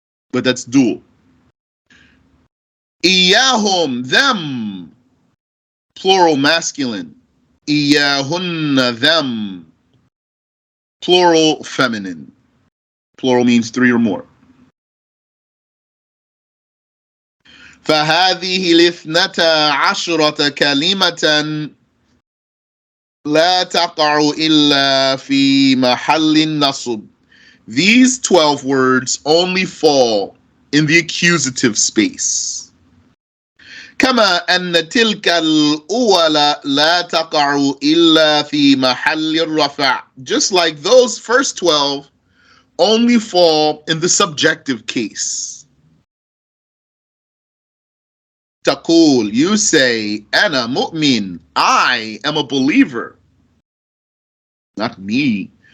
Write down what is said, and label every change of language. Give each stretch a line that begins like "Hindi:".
English: But that's dual. Iyahum, them, plural masculine. Iyahunna, them, plural feminine. Plural means three or more.
Arabic: فهذه الاثنتا عشرة كلمة لا تقع إلا في محل النصب.
English: These 12 words only fall in the accusative space.
Arabic: كما أن تلك الأولى لا تقع إلا في محل الرفع.
English: Just like those first 12 only fall in the subjective case. Taqul, you say,
Arabic: Ana mu'min,
English: I am a believer. Not me.